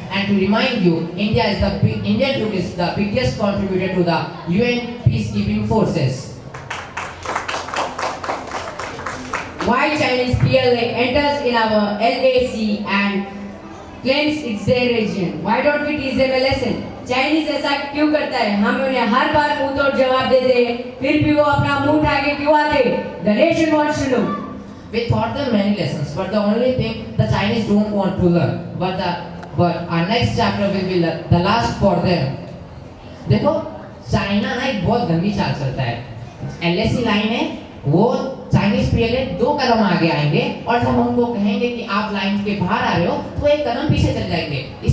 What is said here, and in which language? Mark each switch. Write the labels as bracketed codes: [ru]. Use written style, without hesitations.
[en] And to remind you, Indian troop is the biggest contributor to the UN peacekeeping forces. Why Chinese PLA enters in our LAC and claims it's their region? Why don't we teach them a lesson? [hi] Chinese ऐसा क्यों करता है? हम उन्हें हर बार मुंह तोड़ जवाब देते हैं, फिर भी वो अपना मुंह उठा के क्यों आते? [en] The nation wants to know. We taught them many lessons, but the only thing the Chinese don't want to learn. But our next chapter will be the last for them. [hi] देखो, चाइना ना एक बहुत गंदी चाल चलता है. LAC line है, वो चाइनीज PLA 2 कदम आगे आएंगे और जब हम उनको कहेंगे कि आप लाइन के बाहर आ रहे हो, तो 1 कदम पीछे चल जाएंगे.